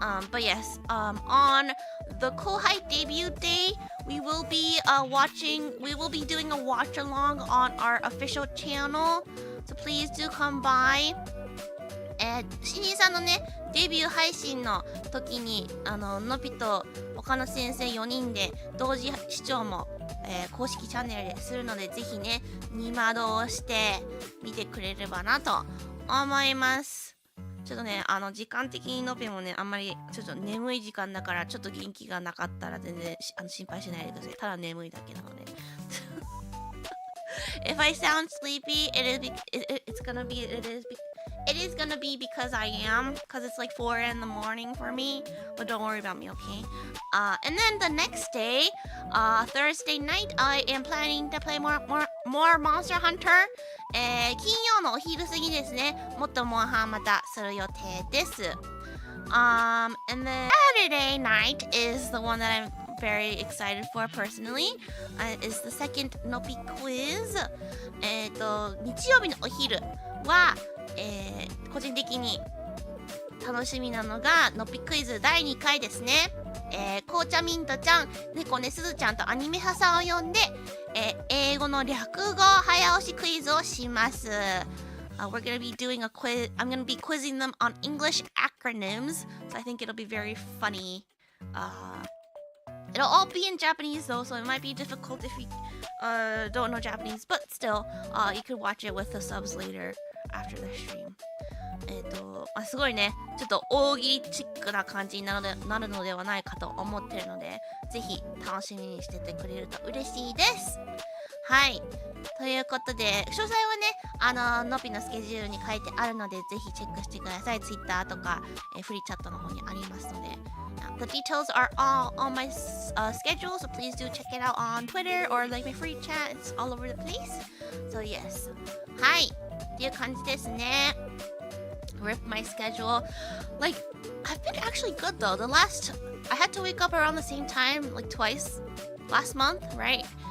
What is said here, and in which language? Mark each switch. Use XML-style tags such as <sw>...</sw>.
<en>But yes, on the Kohai debut day, we will be doing a watch along on our official channel. So please do come by</en> <ja>新人さんのねデビュー配信の時にのびと岡野先生4人で同時視聴も、公式チャンネルでするので、ぜひね二窓をして見てくれればなと思います。ちょっとね時間的にのびもねあんまりちょっと眠い時間だから、ちょっと元気がなかったら全然心配しないでください。ただ眠いだけなので</ja> <en>If I sound sleepy, it's gonna be it is gonna be because I am, because it's like 4 in the morning for me. But don't worry about me, okay? And then the next day, Thursday night, I am planning to play more Monster Hunter.</en> <ja>金曜のお昼過ぎですね。もっとモンハンまたする予定です。</ja> <en>And then Saturday night is the one that I'm very excited for personally. Is the second Nopi quiz.</en> <ja>日曜日のお昼は、個人的に楽しみなのがのぴクイズ第2回ですね。紅茶ミントちゃん、猫ねすずちゃんとアニメ派さんを呼んで、英語の略語早押しクイズをします。</ja> <en>We're gonna be doing a quiz. I'm gonna be quizzing them on English acronyms, so I think it'll be very funny. It'll all be in Japanese though, so it might be difficult if you don't know Japanese, but still, you could watch it with the subs later after the stream.</en> <ja>すごいね、ちょっと大喜利チックな感じになるのではないかと思ってるので、ぜひ楽しみにしててくれると嬉しいです。はい。ということで、詳細はね、のぴのスケジュールに書いてあるので、ぜひチェックしてください。 Twitter とか、フリーチャットの方にありますので。</ja> <en>The details are all on my schedule, so please do check it out on Twitter or like my free chat. It's all over the place. So yes.</en> <ja>はい。っていう感じですね。</ja> <en>Rip my schedule. Like, I've been actually good though. I had to wake up around the same time, like twice last month, right?</en>